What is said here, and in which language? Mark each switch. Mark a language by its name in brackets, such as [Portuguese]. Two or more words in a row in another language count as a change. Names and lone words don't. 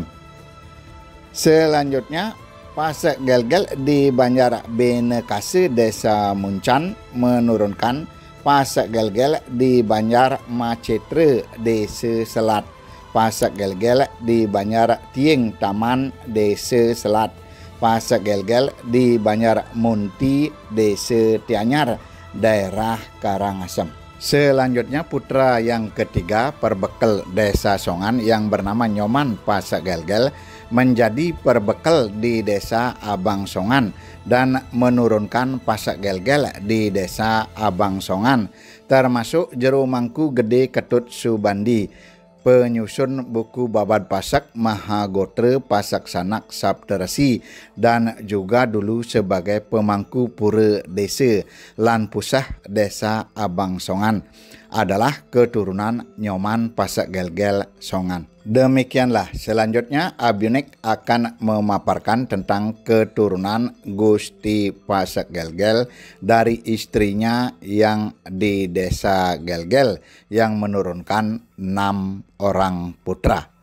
[Indonesian] Selanjutnya, Pasek Gelgel di Banjar Bene Kase, Desa Muncan menurunkan Pasek Gelgel di Banjar Macetre, Desa Selat. Pasek Gelgel di Banjar Tieng Taman, Desa Selat. Pasek Gelgel di Banjar Munti, Desa Tianyar, daerah Karangasem. Selanjutnya putra yang ketiga perbekal Desa Songan yang bernama Nyoman Pasek Gelgel menjadi perbekal di Desa Abang Songan dan menurunkan Pasek Gelgel di Desa Abang Songan, termasuk Jero Mangku Gede Ketut Subandi, penyusun buku Babad Pasek Mahagotre Pasek Sanak Sapterasi, dan juga dulu sebagai pemangku pura desa lan pusah Desa Abang Songan, adalah keturunan Nyoman Pasek Gelgel Songan. Demikianlah, selanjutnya Abiunik akan memaparkan tentang keturunan Gusti Pasek Gelgel dari istrinya yang di Desa Gelgel yang menurunkan 6 orang putra.